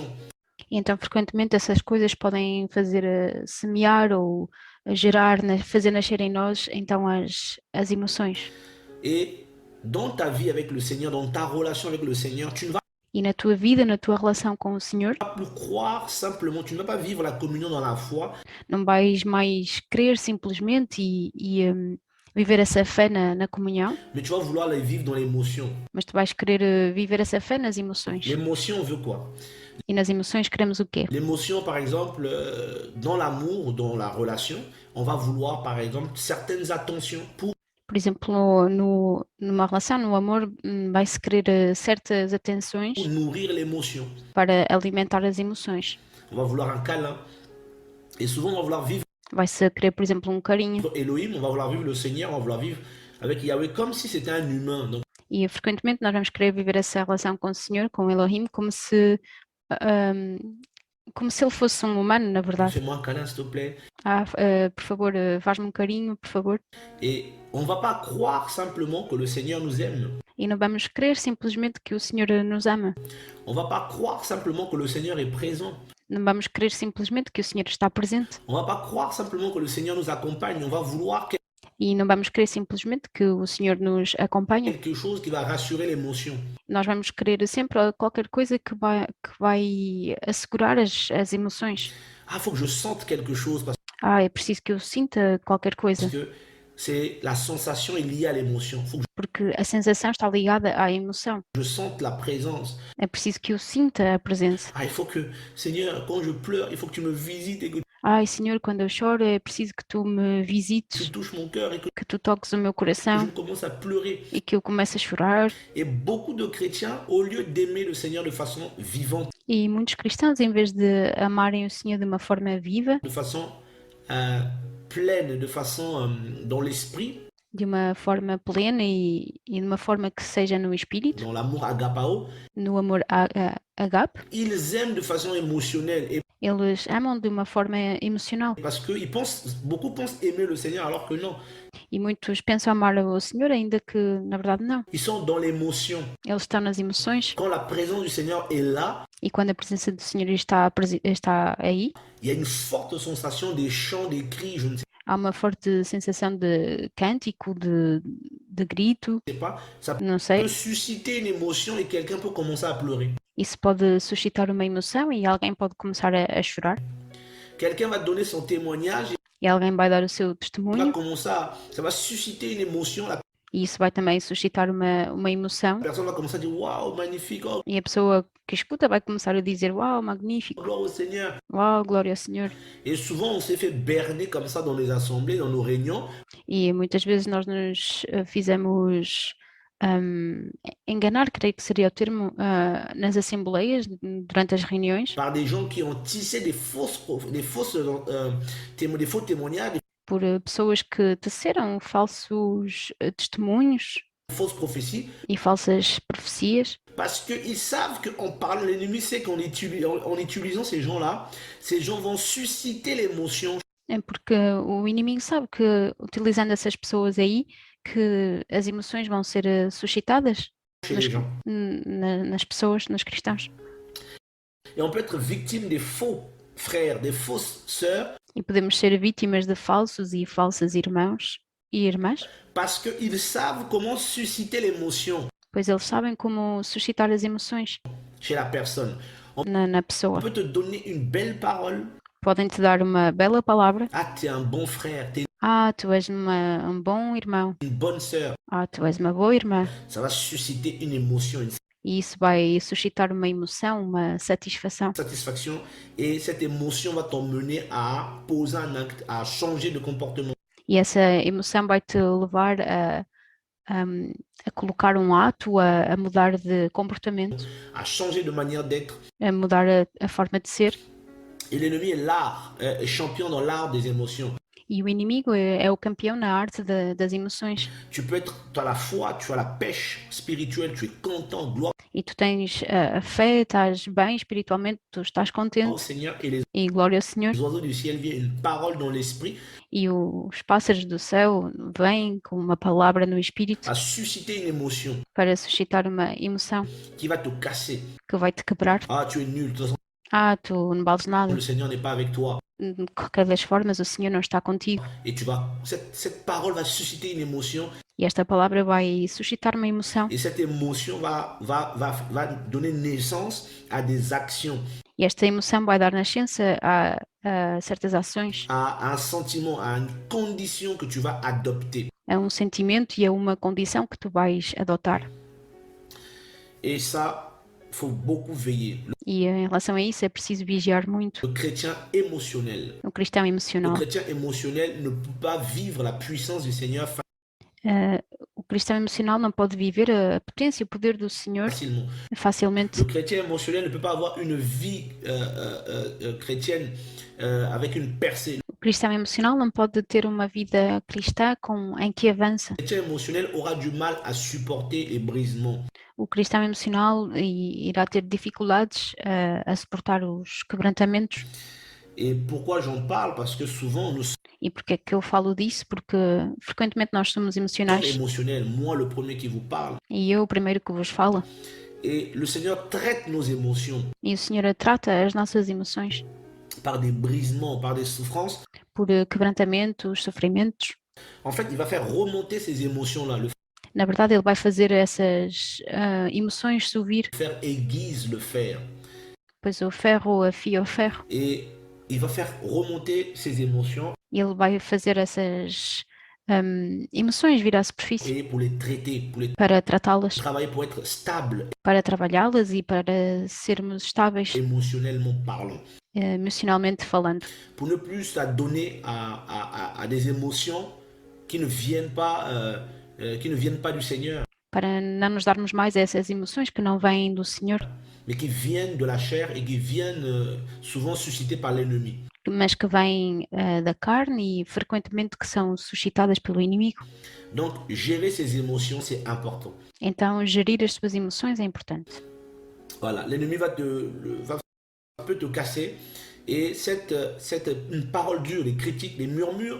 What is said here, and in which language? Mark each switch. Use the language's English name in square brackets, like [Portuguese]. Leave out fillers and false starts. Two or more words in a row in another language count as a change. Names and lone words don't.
[Portuguese] E então frequentemente essas coisas podem fazer semear ou gerar, fazer nascer em nós então as emoções. [French] Et dans ta vie avec le Seigneur, dans ta relation avec le Seigneur, tu ne vas [Portuguese] E na tua vida, na tua relação com o Senhor, [French] pas plus croire simplement, tu ne vas pas vivre la communion dans la foi, [Portuguese] não vais mais crer simplesmente e viver essa fé na comunhão, [French] mais tu vas vouloir les vivre dans l'émotion. [Portuguese] mas tu vais querer viver essa fé nas emoções. [French] L'émotion veut quoi? [Portuguese] E nas emoções queremos o quê? [French] L'émotion, par exemple, dans l'amour, dans la relation, on va vouloir, par exemple, certaines attentions [Portuguese] Por exemplo, numa relação, no amor, vai-se querer certas atenções [French] pour nourrir l'émotion. [Portuguese] para alimentar as emoções. [French] On va vouloir un câlin. Et souvent, on va vouloir vivre [Portuguese] Vai-se querer, por exemplo, um carinho. [French] Elohim, on va vouloir vivre le Seigneur, on va vouloir vivre avec Yahweh comme si c'était un humain. Donc, [Portuguese] E frequentemente nós vamos querer viver essa relação com o Senhor, com Elohim, como se ele fosse um humano, na verdade. [French] fais-moi un câlin, s'il te plaît. [Portuguese] Por favor, faz-me um carinho, por favor. [French] Et on ne va pas croire simplement que le Seigneur nous aime. [Portuguese] E não vamos crer simplesmente que o Senhor nos ama. [French] On ne va pas croire simplement que le Seigneur est présent. [Portuguese] Não vamos crer simplesmente que o Senhor está presente. [French] On ne va pas croire simplement que le Seigneur nous accompagne. On va vouloir [Portuguese] E não vamos crer simplesmente que o Senhor nos acompanha. [French] quelque chose qui va rassurer l'émotion. [Portuguese] Nós vamos querer sempre qualquer coisa que vai assegurar as emoções. [French] Ah, il faut que je sente quelque chose parce [Portuguese] É preciso que eu sinta qualquer coisa. [French] que c'est la sensation est liée à l'émotion. Il faut que [Portuguese] porque a sensação está ligada à emoção. [French] je sente la présence. [Portuguese] É preciso que eu sinta a presença. [French] Ah, il faut que, Seigneur, quand je pleure, il faut que tu me visites et que [Portuguese] Ai, Senhor, quando eu choro, é preciso que tu me [French] tu visites, touches mon cœur et que [Portuguese] que tu toques o meu [French] je [Portuguese] coração [French] commence à pleurer. [Portuguese] e que eu comece a chorar. [French] Et beaucoup de chrétiens, au lieu d'aimer le Seigneur de façon vivante, [Portuguese] E muitos cristãos, em vez de amarem o Senhor de uma forma viva, [French] de façon euh, pleine, de façon dans l'esprit, [Portuguese] de uma forma plena e de uma forma que seja no espírito, [French] dans l'amour agapao, [Portuguese] no amor agape, [French] ils aiment de façon émotionnelle. Et [Portuguese] eles amam de uma forma emocional. [French] parce que beaucoup pensent aimer le Seigneur alors que non. [Portuguese] E muitos pensam amar o Senhor, ainda que na verdade não. [French] Ils sont dans l'émotion. [Portuguese] Eles estão nas emoções [French] Quand la présence du Seigneur est là, [Portuguese] e quando a presença do Senhor está aí, [French] il y a une forte sensation des chants, des cris, je ne [Portuguese] há uma forte sensação de cântico, de grito, [French] sais pas. Ça [Portuguese] não sei. [French] peut susciter une émotion et quelqu'un peut commencer à pleurer. [Portuguese] Isso pode suscitar uma emoção e alguém pode começar a chorar. [French] Quelqu'un va donner son témoignage [Portuguese] E alguém vai dar o seu [French] et va [Portuguese] testemunho [French] commencer ça va susciter une émotion. La [Portuguese] e isso vai também suscitar uma emoção. [French] personne va commencer à dire waouh, magnifique, oh, [Portuguese] E a pessoa que escuta vai começar a dizer: Uau, magnífico! [French] gloire au Seigneur. [Portuguese] Uau, glória ao Senhor! [French] Et souvent, on s'est fait berner comme ça dans les assemblées, dans nos réunions. [Portuguese] E muitas vezes nós nos fizemos enganar, creio que seria o termo, nas assembleias, durante as reuniões, [French] Par des gens qui ont tissé des faux témoignages, [Portuguese] por pessoas que teceram falsos testemunhos [French] des fausses prophéties, [Portuguese] e falsas profecias, [French] parce qu'ils savent qu'en parlant, l'ennemi sait en utilisant ces gens-là, ces gens vont susciter l'émotion [Portuguese] porque o inimigo sabe que, utilizando essas pessoas aí, que as emoções vão ser suscitadas [French] chez les gens. [Portuguese] nas pessoas, nos cristãos. [French] Et on peut être victime des faux frères, des fausses sœurs, [Portuguese] E podemos ser vítimas de falsos e falsas irmãos e irmãs, [French] parce qu'ils savent comment susciter l'émotion [Portuguese] pois eles sabem como suscitar as emoções [French] chez la personne. [Portuguese] na [French] On [Portuguese] pessoa. [French] peut te donner une belle parole. [Portuguese] Podem te dar uma bela palavra. [French] Ah, tu es un bon frère, tu es [Portuguese] Ah, tu és um bom irmão. [French] une bonne sœur. [Portuguese] Ah, tu és uma boa irmã. [French] Ça va susciter une émotion, une [Portuguese] E isso vai suscitar uma emoção, uma satisfação. [French] satisfaction. Et cette émotion va t'emmener à poser un acte, à changer de comportement. [Portuguese] E essa emoção vai te levar a colocar um ato, a mudar de comportamento, [French] À changer de manière d'être. [Portuguese] a mudar a forma de ser. [French] Et l'ennemi est champion dans l'art des émotions. [Portuguese] E o inimigo é o campeão na arte das emoções. [French] Tu as la foi, tu as la pêche spirituelle, tu es content, gloire [Portuguese] E tu tens a fé, estás bem espiritualmente, tu estás [French] au [Portuguese] contente [French] Seigneur. Et les [Portuguese] e glória ao Senhor. [French] oiseaux du ciel viennent une parole dans l'esprit [Portuguese] E os pássaros do céu vêm com uma palavra no espírito [French] à susciter une émotion [Portuguese] para suscitar uma emoção [French] qui va te casser. [Portuguese] que vai te quebrar. [French] Ah, tu es nul, de toute façon, [Portuguese] Ah, tu não vales nada. [French] le Seigneur n'est pas avec toi. [Portuguese] De qualquer das formas, o Senhor não está contigo. [French] Et cette parole va susciter une émotion. [Portuguese] E esta palavra vai suscitar uma emoção. [French] Et cette émotion va donner naissance à des actions, [Portuguese] E esta emoção vai dar nascença a certas ações, [French] à un sentiment, à une condition que tu vas adopter. [Portuguese] a um sentimento e a uma condição que tu vais adotar. [French] Et ça, il faut beaucoup veiller. [Portuguese] E em relação a isso é preciso vigiar muito. [French] Le chrétien émotionnel. [Portuguese] O cristão [French] Le [Portuguese] emocional. [French] chrétien émotionnel ne peut pas vivre la puissance du Seigneur [Portuguese] O cristão emocional não pode viver a potência, o poder do Senhor [French] facilement. [Portuguese] facilmente. [French] Le chrétien émotionnel ne peut pas avoir une vie chrétienne avec une percée. [Portuguese] O cristão emocional não pode ter uma vida cristã em que avança. [French] Le chrétien émotionnel aura du mal à supporter les brisements. [Portuguese] O cristão emocional irá ter dificuldades a suportar os quebrantamentos. [French] Et pourquoi j'en parle? Parce que souvent nous sommes [Portuguese] E porque é que eu falo disso? Porque frequentemente nós somos emocionais. [French] émotionnels, moi le premier qui vous parle. [Portuguese] E eu o primeiro que vos falo. [French] Et le Seigneur traite nos émotions [Portuguese] E o Senhor trata as nossas emoções [French] par des brisements, par des souffrances. [Portuguese] por quebrantamentos, sofrimentos. [French] En fait, il va faire remonter ces émotions-là. Le [Portuguese] Na verdade, Ele vai fazer essas emoções subir, [French] fer aiguise le fer. [Portuguese] pois o ferro afia o ferro. [French] Et il va faire remonter ces émotions [Portuguese] E Ele vai fazer essas emoções vir à superfície [French] et pour les traiter, pour les [Portuguese] para tratá-las, [French] travailler pour être stable [Portuguese] para trabalhá-las e para sermos estáveis [French] émotionnellement parlant. [Portuguese] emocionalmente falando. [French] Pour ne plus s'adonner à des émotions qui ne viennent pas, qui ne viennent pas du Seigneur, [Portuguese] Para não nos darmos mais a essas emoções que não vêm do Senhor, [French] mais qui viennent de la chair et qui viennent souvent suscitées par l'ennemi. [Portuguese] mas que vêm da carne e frequentemente que são suscitadas pelo inimigo. [French] Donc, gérer ses émotions, c'est important. [Portuguese] Então, gerir as suas emoções é importante. [French] Voilà, l'ennemi peut te casser et cette une parole dure, les critiques, les murmures,